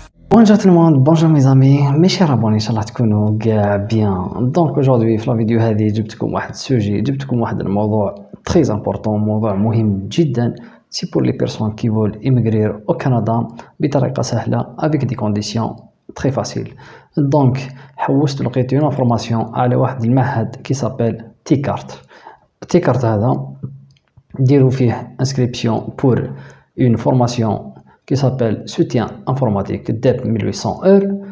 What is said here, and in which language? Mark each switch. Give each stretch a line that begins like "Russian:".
French: Bonjour tout le monde, bonjour mes amis, mes chers abonnés, Inch'Allah تكونوا bien. Donc aujourd'hui
Arabic: في
French: la vidéo
Arabic: هذه جبتكم واحد السوجي، جبتكم واحد الموضوع
French: très important،
Arabic: موضوع مهم جدا.
French: C'est pour les personnes qui veulent immigrer au Canada
Arabic: بطريقة سهلة
French: avec des conditions très faciles.
Arabic: Donc حوست لقيت
French: une information
Arabic: على واحد المعهد
French: qui s'appelle T-Cart. T-Cart
Arabic: هذا ديروا فيه
French: inscription pour une formation qui s'appelle soutien informatique DEP 1800 heures.